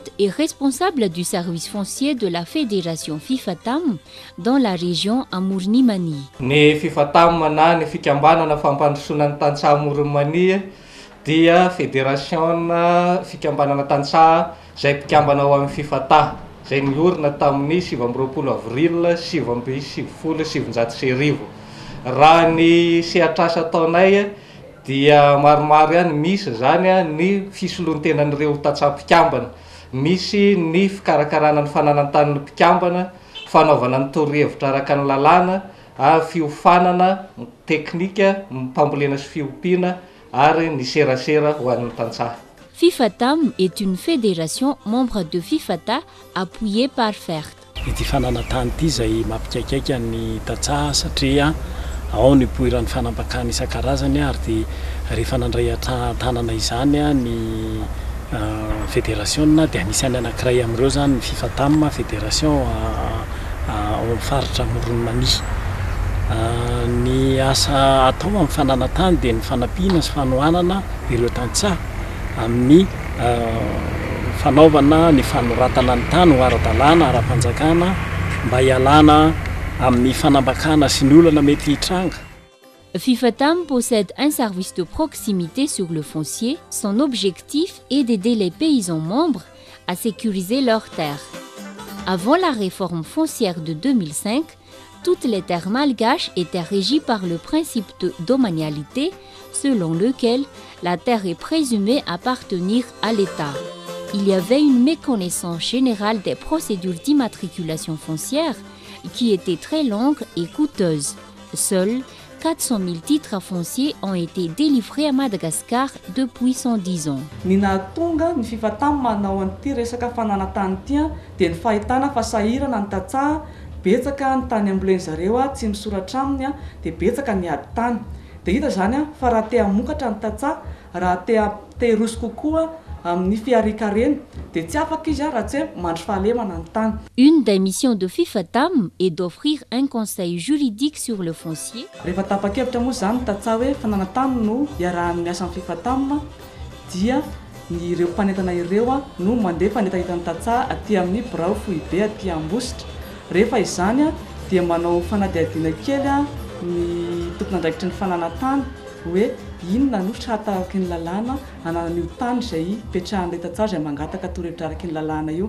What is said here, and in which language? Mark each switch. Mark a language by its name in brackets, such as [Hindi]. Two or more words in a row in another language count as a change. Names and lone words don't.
[French] est responsable du service foncier de la Fédération Fifatam dans la région Amour-Nimani. [Malagasy] Ny Fifatam na ny fikambanana fampandrosoana ny tantsaha Amour-Nimani dia fédération fikambanana tantsaha izay mpikambana ao amin'ny Fifata, izay niorina tamin'ny 7 avril 2017. Raha ny sehatr'asa ataonay dia maromaro ihany, misy zany ny fisoloantenan'ireo tantsaha-mpikambana, misy ny fikarakarana ny fananantany ny mpikambana, fanaovana ny torohevitra araka ny lalàna, fiofanana teknika, mpambolena sy fiompiana ary ny serasera ho an'ny tantsaha. [French] Fifatam est une fédération membre de Fifata appuyée par FERT. [Malagasy] Ity fananantany ity izay mampikaikaika ny tantsaha satria ao ny poiran'ny fanampakany isan-karazany ary dia rehefa nandray tanana izany ny fédération dia anisany anankiray amin'ireo zany ny Fifatam fédération ao amin'ny faritra Amoron-Nimani. Ny asa atao amin'ny fananantany dia ny fanampiana sy fanohanana ireo tantsaha amin'ny fanaovana ny fanoratana ny tany ho ara-dalàna ara-panjakana mba hialana amin'ny fanambakana sy ny olana mety hitranga. [French] Fifatam possède un service de proximité sur le foncier. Son objectif est d'aider les paysans membres à sécuriser leurs terres. Avant la réforme foncière de 2005, toutes les terres malgaches étaient régies par le principe de domanialité, selon lequel la terre est présumée appartenir à l'État. Il y avait une méconnaissance générale des procédures d'immatriculation foncière qui étaient très longues et coûteuses. Seuls 400 000 titres fonciers ont été délivrés à Madagascar depuis 110 ans. [Malagasy] Ny nahatonga ny Fifatam manao an'ity resaka fananantany ity dia ny fahitana fasahirana ny tantsaha, betsaka ny tany amboleny zareo tsy misoratra aminy dia betsaka ny ady tany. Dia hita zany fa raha te hamokatra ny tantsaha, raha te hirosy kokoa amin'ny fiarikareny dia tsy afaka izy raha tsy mandry fahalemana ny tany. [French] Une des missions de Fifatam est d'offrir un conseil juridique sur le foncier. [Malagasy] Rehefa tapa-kevitra moa zany tantsaha hoe fananantany no iarahan'ny miasa amin'ny Fifatam dia ny ireo mpanentana ireo no mandeha fanentanentana tantsaha aty amin'ny Birao Fohibe aty Ambositra. Rehefa izany dia manao fanadihadiana kely ny tompon'andraikitry ny fananantany hoe inona no hataraky ny lalàna ananan'io tany izay petrahan'ilay tantsaha izay mangataka torohevitra araky ny lalàna io.